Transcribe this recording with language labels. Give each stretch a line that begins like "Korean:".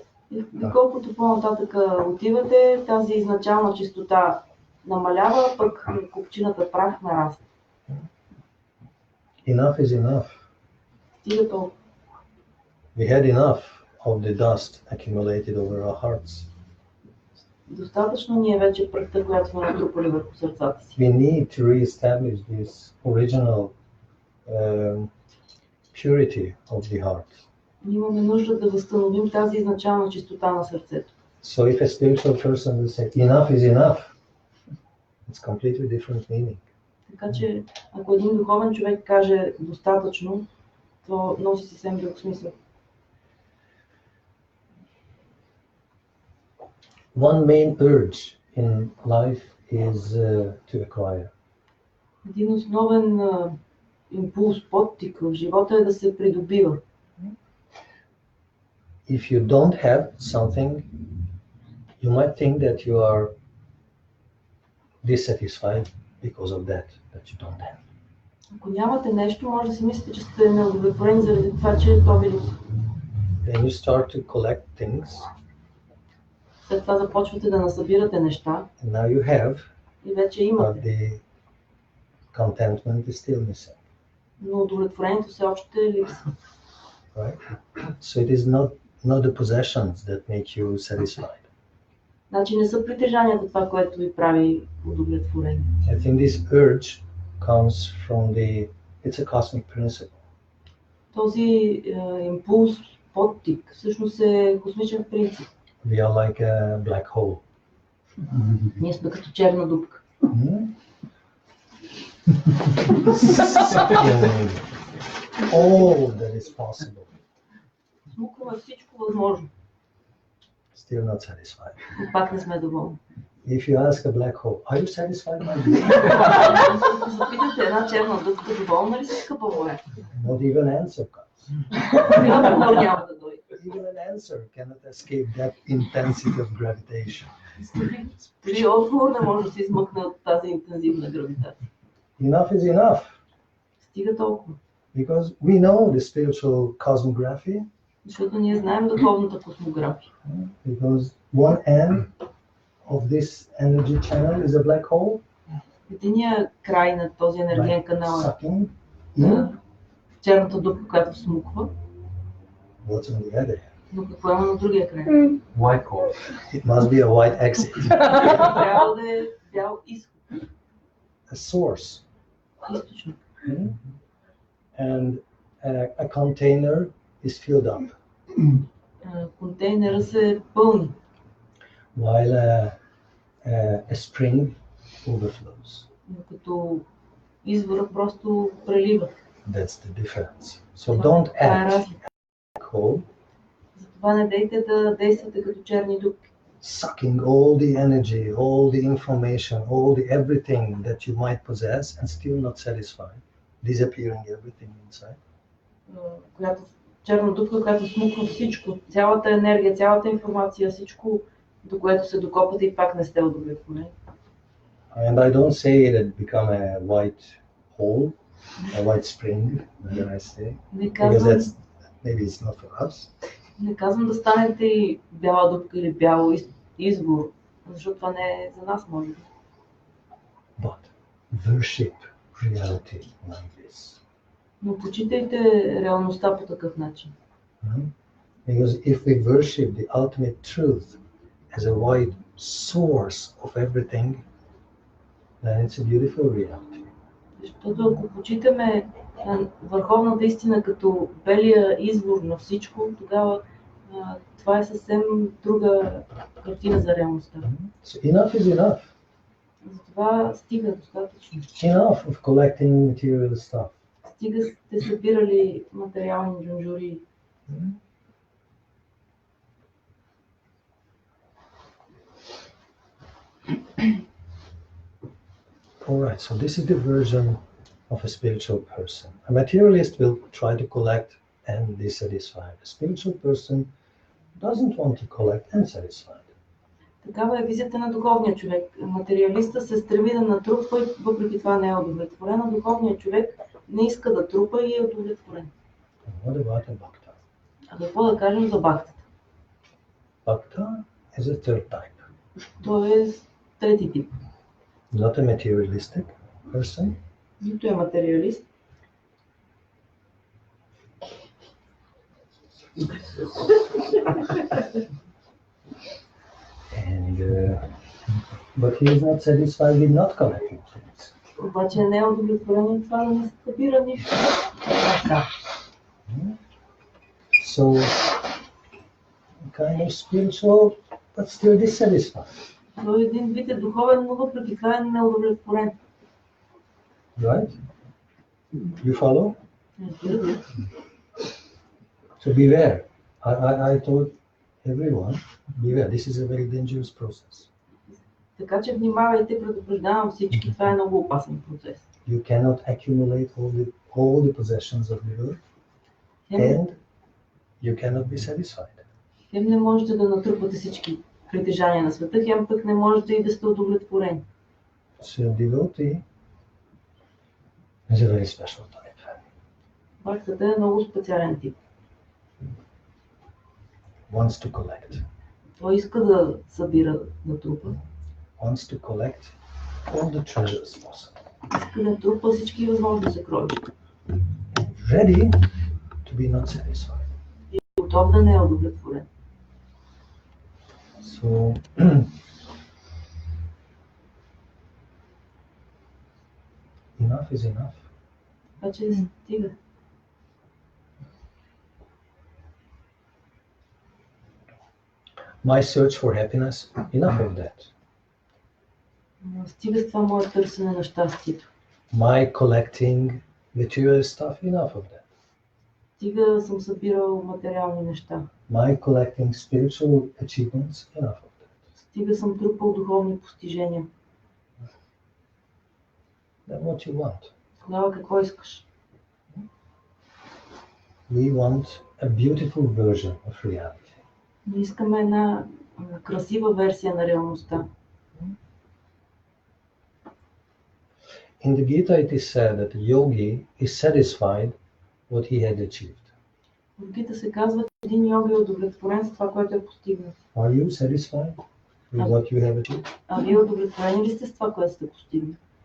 Bulgarian: И колкото по-нататък отивате, тази изначална чистота намалява, пък купчината прах нараства.
English: Enough is enough.
Bulgarian: Стига толкова.
English: We had enough of the dust accumulated over our hearts.
Bulgarian: Достатъчно ни е вече прахта, която сме натрупали върху сърцата си.
English: We need to re-establish this original purity of the heart.
Bulgarian: Ние имаме нужда да възстановим тази изначална чистота на сърцето.
English: So if a spiritual person will say, enough is enough, it's completely different meaning.
Bulgarian: Така че, ако един духовен човек каже достатъчно, то носи съвсем друг смисъл.
English: One main urge in life is to acquire.
Bulgarian: Един основен импулс, подтик в живота е да се придобива.
English: If you don't have something, you might think that you are dissatisfied because of that you don't have.
Bulgarian: Ако нямате нещо, може да си мислите, че сте неудовлетворени заради това, че то ви липсва.
English: Then you start to collect things.
Bulgarian: След това започвате да насъбирате неща.
English: And now you have,
Bulgarian: И вече
English: but
Bulgarian: имате.
English: the contentment is still missing.
Bulgarian: Но удовлетворението все още липсва.
English: Right? So it is not the possessions that make you satisfied.
Bulgarian: Значи не са притежанията това, което ви прави удовлетворени.
English: I think this urge comes from it's a cosmic principle.
Bulgarian: Този импулс, подтик, всъщност е космичен принцип.
English: We are like a black hole.
Bulgarian: Ние сме като черна дупка.
English: All that is possible.
Bulgarian: Смукваме всичко възможно.
English: Still not satisfied.
Bulgarian: И пак не сме доволни.
English: If you ask a black hole, are you satisfied, my dear?
Bulgarian: Ако запитате една черна дупка, доволна ли си, скъпа моя?
English: Not even answer comes.
Bulgarian: Отговор няма да дойде.
English: Even an answer cannot escape that intensity of gravitation.
Bulgarian: При отговор не може да се измъкне от тази интензивна гравитация.
English: Enough is enough.
Bulgarian: Стига толкова.
English: Because we know the spiritual cosmography.
Bulgarian: Защото ние знаем духовната космография.
English: Because one end of this energy channel is a black hole.
Bulgarian: Единия край на този енергиен канал е
English: Sucking in.
Bulgarian: черната дупка, която всмуква.
English: What's on the other end?
Bulgarian: Но какво има на другия край?
English: White hole. It must be a white exit.
Bulgarian: Трябва да е бял изход.
English: A source.
Bulgarian: Източник.
English: And a container is filled up.
Bulgarian: Контейнера се пълни.
English: While a spring overflows.
Bulgarian: Като извора просто прелива.
English: That's the difference. So don't act like hole,
Bulgarian: Затова не дейте да действате като черни дупки.
English: sucking all the energy, all the information, all the everything that you might possess and still not satisfied, disappearing everything inside.
Bulgarian: Която черна дупка, която смуква всичко, цялата енергия, цялата информация, всичко, до което се докопате и пак не сте удовлетворени.
English: And I don't say that become a white hole, a white spring, then I say, because that's maybe it's not for us.
Bulgarian: Не казвам да станете и бяла дупка или бял извор, защото това не е за нас, може би.
English: But worship reality like this.
Bulgarian: Но почитайте реалността по такъв начин.
English: Because if we worship the ultimate truth as a wide source of everything, then it's a beautiful reality.
Bulgarian: Защото ако почитаме върховната истина като белия извор на всичко, тогава това е съвсем друга картина за реалността.
English: So enough is enough.
Bulgarian: Затова стига достатъчно.
English: Enough of collecting material stuff.
Bulgarian: Стига сте събирали материални джунджури.
English: Alright, so this is the version of a spiritual person. A materialist will try to collect and be satisfied. A spiritual person doesn't want to collect and satisfied.
Bulgarian: Такава е визията на духовния човек. Материалиста се стреми да натрупва и въпреки това не е удовлетворен, а духовният човек не иска да трупа и е удовлетворен.
English: And what about a bhakta?
Bulgarian: А какво да кажем за бхактата?
English: Bhakta is a third type.
Bulgarian: Той е трети тип.
English: Not a materialistic person.
Bulgarian: Нито е материалист.
English: And but he is not satisfied with not collecting things.
Bulgarian: Обаче не е удовлетворен от това да не събира нищо.
English: So kind of spiritual, but still dissatisfied.
Bulgarian: Той един вид е духовен, но въпреки това е неудовлетворен.
English: Right? You follow? So beware. I told everyone, beware. This is a very dangerous process.
Bulgarian: Така че внимавайте, предупреждавам всички, това е много опасен процес.
English: You cannot accumulate all the possessions of the earth, and you cannot be satisfied.
Bulgarian: Хем не можете да натрупате всички притежания на света, хем пък не можете и да сте удовлетворени.
English: So devotee is a very special type.
Bulgarian: Бхактата е много специален тип.
English: Wants to collect.
Bulgarian: Той иска да събира, да трупа.
English: Wants to collect all the treasures possible.
Bulgarian: Иска да трупа всички възможни съкровища.
English: Ready to be not satisfied.
Bulgarian: И готов да не е удовлетворен.
English: So enough is enough.
Bulgarian: Така че стига.
English: My search for happiness, enough of that.
Bulgarian: Стига с това мое търсене на щастието.
English: My collecting material stuff, enough of that.
Bulgarian: Стига съм събирал материални неща.
English: My collecting spiritual achievements, enough of that.
Bulgarian: Стига съм трупал духовни постижения.
English: Then what you want?
Bulgarian: Тогава какво искаш?
English: We want a beautiful version of reality.
Bulgarian: Ние искаме една красива версия на реалността.
English: In the Gita it is said that the yogi is satisfied what he had achieved.
Bulgarian: В Гита се казва, че един йога е удовлетворен с това, което е постигнал.
English: Are you satisfied with what you have achieved?
Bulgarian: А вие удовлетворени ли сте с това, което сте постигнали?